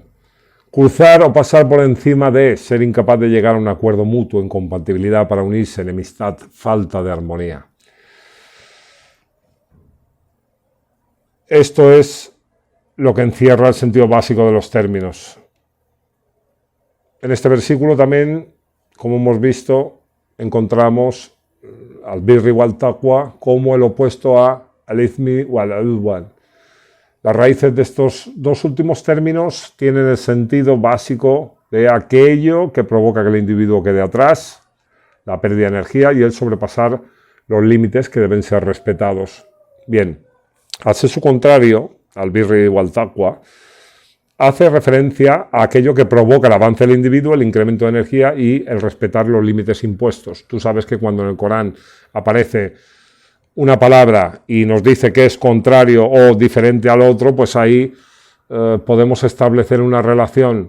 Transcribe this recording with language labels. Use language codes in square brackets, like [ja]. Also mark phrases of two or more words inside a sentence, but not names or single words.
[es] Cruzar o pasar por encima de, ser incapaz de llegar a un acuerdo mutuo, incompatibilidad para unirse, enemistad, falta de armonía. Esto es lo que encierra el sentido básico de los términos. En este versículo también, como hemos visto, encontramos [ar] البر والتقوى [es] como el opuesto al izmi o al udwan. Las raíces de estos dos últimos términos tienen el sentido básico de aquello que provoca que el individuo quede atrás, la pérdida de energía y el sobrepasar los límites que deben ser respetados. Bien, al ser su contrario, [ar] البر والتقوى, [es] hace referencia a aquello que provoca el avance del individuo, el incremento de energía y el respetar los límites impuestos. Tú sabes que cuando en el Corán aparece una palabra y nos dice que es contrario o diferente al otro, pues ahí podemos establecer una relación.